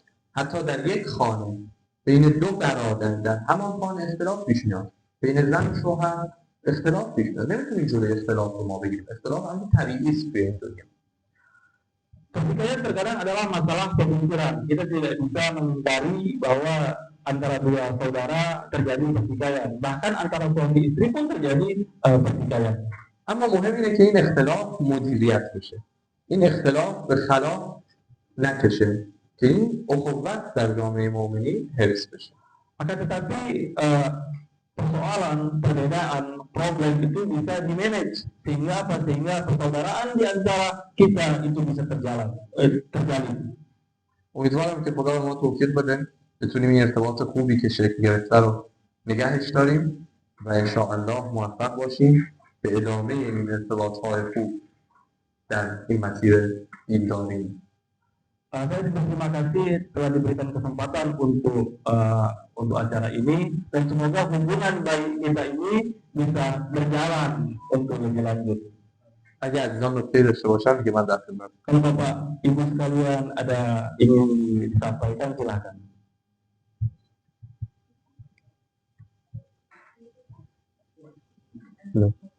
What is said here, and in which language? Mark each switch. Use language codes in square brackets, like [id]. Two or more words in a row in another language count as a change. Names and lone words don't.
[fa] حتی در یک خانه بین دو برادر در همان خانه اختلاف پیش میاد. بین زن و شوهر اختلاف پیش میاد. نمیتونیم جلوی اختلاف رو ما بگیریم. اختلاف هم طبیعی است به این دنیا. [id] Pertikaian terkadang adalah masalah pemikiran. Kita tidak bisa menghindari bahwa antara dua saudara terjadi pertikaian. Bahkan antara suami istri pun terjadi pertikaian. [fa] اما مهم اینه که این اختلاف مدیریت بشه. این اختلاف به خلاف نکشه که این اخوت در جامعه مؤمنین حفظ بشه. [id] Akan tetapi persoalan, perbedaan, problem itu bisa di-manage sehingga persaudaraan di antara kita itu bisa terjalin. [fa] امیدوارم که خدا به ما توفیق بده بتونیم این ارتباط خوبی که شکل گرفته رو نگهش داریم و [ar] ان شاء الله [fa] موفق باشیم به ادامه این ارتباط‌های خوب در این مسیر دینداری. [id] Saya berterima kasih telah diberikan kesempatan untuk acara ini dan semoga hubungan baik kita ini bisa berjalan untuk lebih lanjut. [fa] اگه عزیزان نکته داشته باشن دیگه من در خدمت. [id] Kalau Bapak Ibu sekalian ada ingin disampaikan silakan. [en] Hello.